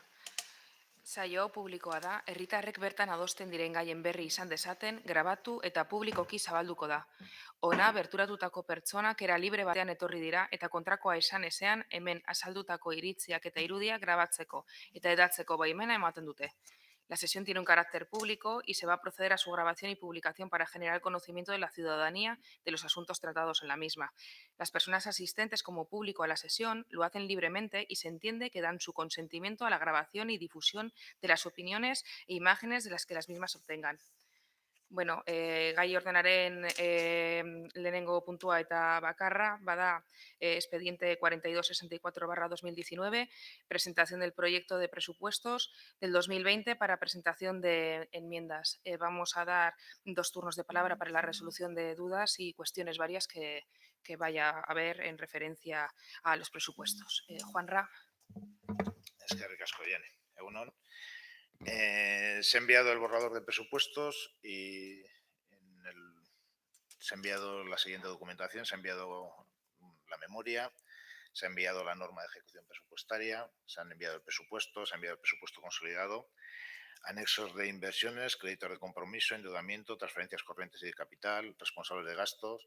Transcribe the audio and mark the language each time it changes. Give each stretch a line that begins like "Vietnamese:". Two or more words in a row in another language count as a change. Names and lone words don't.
Basque: Saio publikoa da, herritarrek bertan adosten diren gaien berri izan dezaten, grabatu eta publikoki zabalduko da. Ona, berturatutako pertsonak era libre batean etorri dira eta kontrakoa esan ezean hemen azaldutako iritziak eta irudiak grabatzeko eta hedatzeko baimena ematen dute.
Spanish: La sesión tiene un carácter público y se va a proceder a su grabación y publicación para generar conocimiento de la ciudadanía de los asuntos tratados en la misma. Las personas asistentes como público a la sesión lo hacen libremente y se entiende que dan su consentimiento a la grabación y difusión de las opiniones e imágenes de las que las mismas obtengan. Bueno,
Basque: gai ordenaren lehenengo puntua eta bakarra, bada
Spanish: expediente 4264/2019, presentación del proyecto de presupuestos del 2020 para presentación de enmiendas. Vamos a dar 2 turnos de palabra para la resolución de dudas y cuestiones varias que vaya a haber en referencia a los presupuestos. Juanra.
Basque: Eskerrik asko, Jane. Egunon.
Spanish: Se ha enviado el borrador de presupuestos y se ha enviado la siguiente documentación. Se ha enviado la memoria, se ha enviado la norma de ejecución presupuestaria, se han enviado el presupuesto, se ha enviado el presupuesto consolidado, anexos de inversiones, créditos de compromiso, endeudamiento, transferencias corrientes y de capital, responsables de gastos.